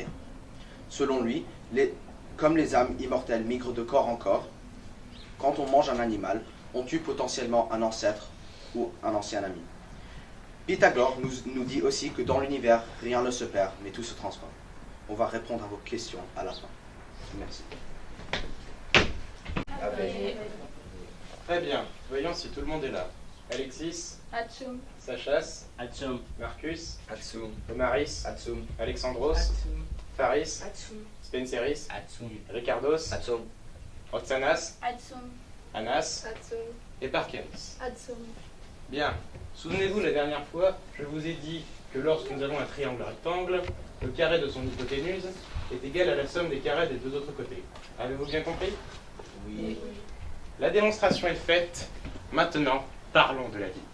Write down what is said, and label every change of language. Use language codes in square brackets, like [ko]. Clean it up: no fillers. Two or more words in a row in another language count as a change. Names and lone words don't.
[fr] Selon lui, comme les âmes immortelles migrent de corps en corps, quand on mange un animal, on tue potentiellement un ancêtre ou un ancien ami. Pythagore nous dit aussi que dans l'univers, rien ne se perd, mais tout se transforme. On va répondre à vos questions à la fin. Merci. Très bien, voyons si tout le monde est là. Alexis, Atsum. Sachas, Atsum. Marcus, Atsum. Omaris, Atsum. Alexandros, Atsum. Faris, Atsum. Spenceris, Atsum. Ricardos, Atsum. Oxanas, Atsum. Anas Atsum. et Parkeris. Atsum. Bien, souvenez-vous, la dernière fois, je vous ai dit que lorsque nous avons un triangle rectangle, le carré de son hypoténuse est égal à la somme des carrés des deux autres côtés. Avez-vous bien compris? Oui. La démonstration est faite. Maintenant, parlons de la vie.